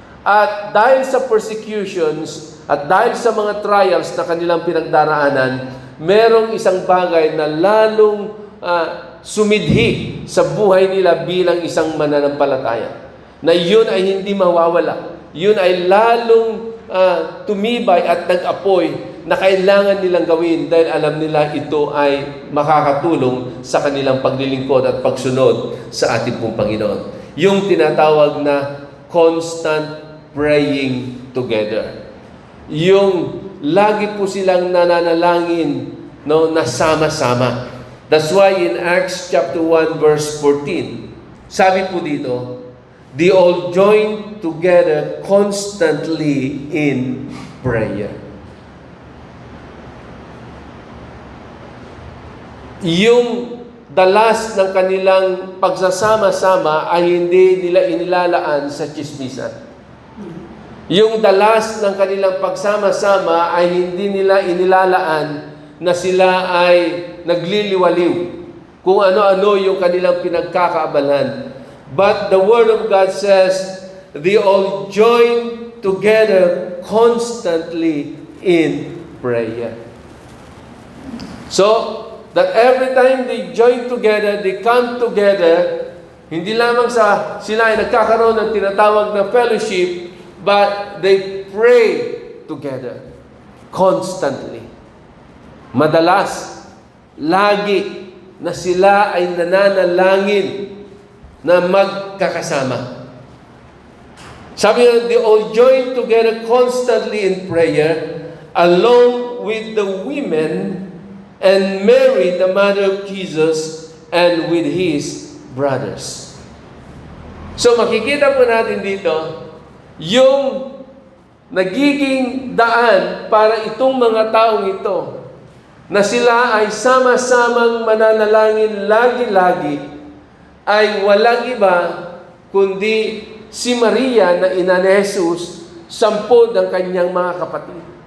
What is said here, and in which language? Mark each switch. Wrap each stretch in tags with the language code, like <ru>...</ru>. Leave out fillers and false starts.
<tl>At dahil sa persecutions at dahil sa mga trials na kanilang pinagdaraanan, merong isang bagay na lalong sumidhi sa buhay nila bilang isang mananampalataya. Na yun ay hindi mawawala. Yun ay lalong tumibay at nag-apoy na kailangan nilang gawin dahil alam nila ito ay makakatulong sa kanilang paglilingkod at pagsunod sa ating pong Panginoon. Yung tinatawag na</tl> <en>constant praying together.</en> <tl>Yung lagi po silang nananalangin, no, na sama-sama.</tl> <en>That's why in Acts chapter 1 verse 14,</en> <tl>sabi po dito,</tl> <en>they all join together constantly in prayer.</en> <tl>Yung dalas ng kanilang pagsasama-sama ay hindi nila inilalaan sa tsismisan. Yung dalas ng kanilang pagsama-sama ay hindi nila inilalaan na sila ay nagliliwaliw kung ano-ano yung kanilang pinagkakaabalan.</tl> <en>But the Word of God says, they all join together constantly in prayer. So, that every time they join together, they come together,</en> <tl>hindi lamang sila ay nagkakaroon ng tinatawag na fellowship,</tl> <en>but they pray together constantly.</en> <tl>Madalas, lagi na sila ay nananalangin na magkakasama.</tl> <en>Sabi nga, they all join together constantly in prayer along with the women and Mary, the mother of Jesus, and with his brothers.</en> <tl>So makikita po natin dito yung nagiging daan para itong mga taong ito na sila ay sama-samang mananalangin lagi-lagi ay walang iba kundi si Maria na ina ni Jesus, 10 ng kanyang mga kapatid.</tl>